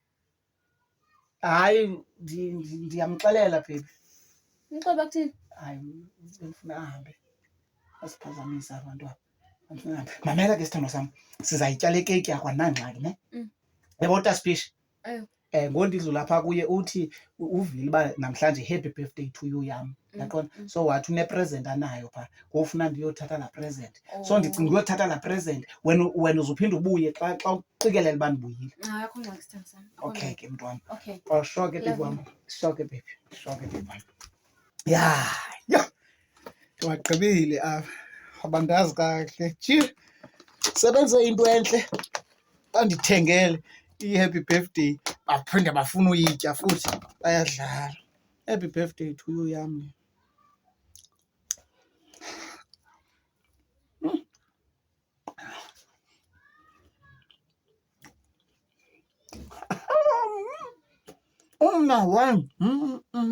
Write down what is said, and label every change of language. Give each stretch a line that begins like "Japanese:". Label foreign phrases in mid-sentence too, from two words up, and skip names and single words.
Xhosa: Hayi ndiyamxelela baby. Nixoba kuthini? Hayi bendifuna ahambe. Asiphazamisa abantwana. Mamela ke sithando sam. Sizayitya le cake yakho anangxaki ne? Yebo utaspish. Ayo. Ngondidlula lapha kuye uthi uvile uba namhlanje
English: happy birthday to you
Xhosa: yam. Yaqona? So wathi une-present anayo pha. Ngofuna ndiyothatha la present. So ndicinga uyothatha la present wena uzuphinda ubuye xa uqikelela uba ndibuyile. Hayi akho ngxaki sithando sami. Okay ke mntwana. Okay. Oh sure ke baby wam. Sure ke baby. Sure ke baby wam. Ya. Waqibile apha. Abandazi kahle. Tshi. Sebenze into enhle. Bandithengele i-happy birthday. Baphinde bafuna uyitya futhi bayadlala.
English: Happy birthday to you yami.
Xhosa: Una 1.